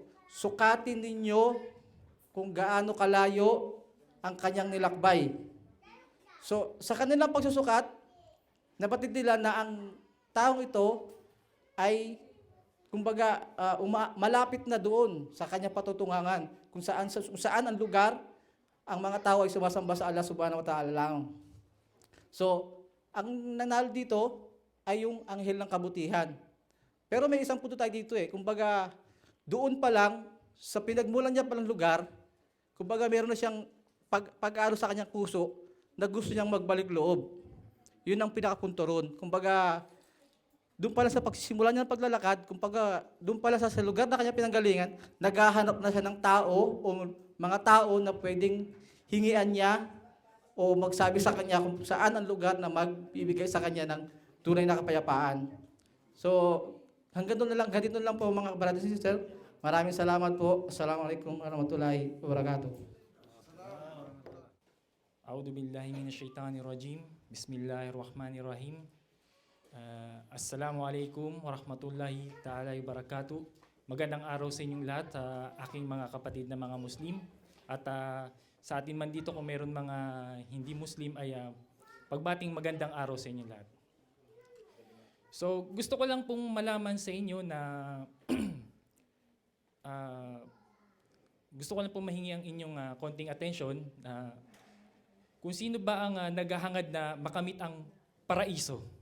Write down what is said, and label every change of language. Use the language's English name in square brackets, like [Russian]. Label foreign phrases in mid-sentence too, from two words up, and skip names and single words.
[Filipino] Sukatin ninyo kung gaano kalayo ang kanyang nilakbay. So, sa kanilang pagsusukat, nabatid nila na ang taong ito ay, kumbaga, malapit na doon sa kanyang patutungangan, kung saan ang lugar, ang mga tao ay sumasamba sa [Arabic] الله سبحانه و تعالى [Filipino] lang. So, ang nanalo dito ay yung anghel ng kabutihan. Pero may isang punto tayo dito kumbaga, doon pa lang, sa pinagmulan niya palang lugar, kumbaga meron na siyang pag-aro sa kanyang puso na gusto niyang magbalik loob. Yun ang pinakapunto ron. Kumbaga, doon pala sa pagsisimula niya ng paglalakad, kumbaga, doon pala sa lugar na kanya pinanggalingan, naghahanap na siya ng tao o mga tao na pwedeng hingian niya o magsabi sa kanya kung saan ang lugar na magbibigay sa kanya ng tunay na kapayapaan. So, hanggang doon na lang, ganito lang po mga [English] brothers and sisters. [Filipino] Maraming salamat po. [Arabic] السلام عليكم ورحمة الله وبركاته. أعوذ بالله من الشيطان الرجيم. بسم الله الرحمن الرحيم. السلام عليكم ورحمة الله تعالى وبركاته. [Filipino] Magandang araw sa inyong lahat, aking mga kapatid na mga Muslim. At sa atin man dito kung meron mga hindi Muslim ay pagbating magandang araw sa inyong lahat. So gusto ko lang pong malaman sa inyo na gusto ko lang po mahingi ang inyong konting attention kung sino ba ang naghahangad na makamit ang paraiso.